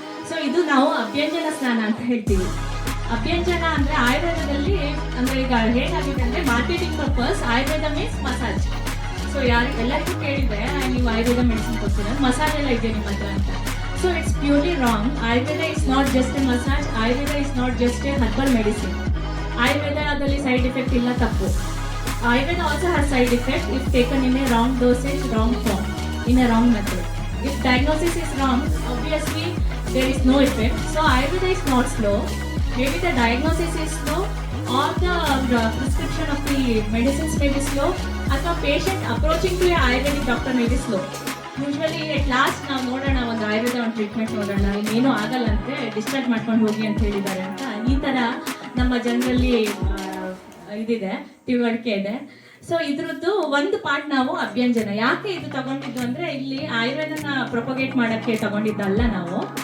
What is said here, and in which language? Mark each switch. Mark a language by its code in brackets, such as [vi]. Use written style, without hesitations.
[kn] So ಇದು ನಾವು ಅಭ್ಯಂಜನ ಸ್ನಾನ ಅಂತ ಹೇಳ್ತೀವಿ. ಅಭ್ಯಂಜನ ಅಂದ್ರೆ ಆಯುರ್ವೇದದಲ್ಲಿ ಅಂದ್ರೆ ಈಗ ಹೇಗಾಗಿದೆ ಅಂದ್ರೆ marketing purpose [en] Ayurveda means massage. [kn] So ಎಲ್ಲರಿಗೂ ಕೇಳಿದ್ರೆ ನೀವು ಆಯುರ್ವೇದ ಮೆಡಿಸಿನ್ ಕೊಡ್ತೀರ, ಮಸಾಜ್ ಎಲ್ಲ ಇದೆ ನಿಮ್ಮ ಹತ್ರ ಅಂತ. [en] So it's purely wrong. Ayurveda is not just a massage, Ayurveda is not just a herbal medicine. [kn] ಆಯುರ್ವೇದದಲ್ಲಿ ಸೈಡ್ ಎಫೆಕ್ಟ್ ಇಲ್ಲ, ತಪ್ಪು. [en] Ayurveda also has side effect if taken in a wrong dosage, wrong form, in a wrong method. If diagnosis is wrong, obviously there is no effect. So Ayurveda is not slow. Maybe the diagnosis is slow or the prescription of the medicines may be slow, or the patient approaching to a Ayurvedic doctor may be slow. Usually at last [kn] ನಾವು ನೋಡೋಣ ಒಂದು ಆಯುರ್ವೇದ ಒಂದು treatment ನೋಡೋಣ, ಇನ್ನೇನು ಆಗಲ್ಲಂತೆ, discharge ಮಾಡ್ಕೊಂಡು ಹೋಗಿ ಅಂತ ಹೇಳಿದ್ದಾರೆ ಅಂತ ಈ ಥರ ನಮ್ಮ ಜನರಲ್ಲಿ ಇದಿದೆ, ತಿಳುವಳಿಕೆ ಇದೆ. ಸೊ ಇದ್ರದ್ದು ಒಂದು ಪಾರ್ಟ್ ನಾವು ಅಭ್ಯಂಜನ. ಯಾಕೆ ಇದು ತಗೊಂಡಿದ್ದು ಅಂದ್ರೆ ಇಲ್ಲಿ ಆಯುರ್ವೇದನ ಪ್ರೊಪಗೇಟ್ ಮಾಡಕ್ಕೆ ತಗೊಂಡಿದ್ದಲ್ಲ ನಾವು.